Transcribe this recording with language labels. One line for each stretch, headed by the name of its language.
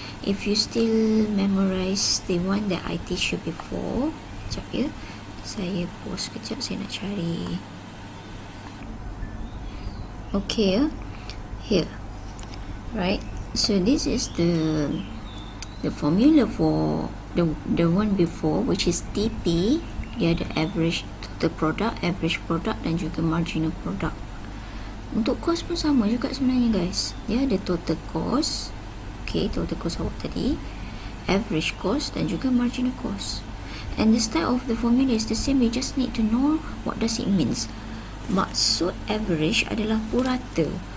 English: If you still memorize the one that I teach you before,
Malay: sekejap ya, saya pause sekejap, saya nak cari.
English: Okay, here, right, so this is the formula for the one before, which is TP.
Malay: Dia ada average total product, average product, dan juga marginal product. Untuk cost pun sama juga sebenarnya guys. Dia ada total cost, okay, total cost awak tadi, average cost, dan juga marginal cost.
English: And the style of the formula is the same. You just need to know what does it means.
Malay: Maksud average adalah purata.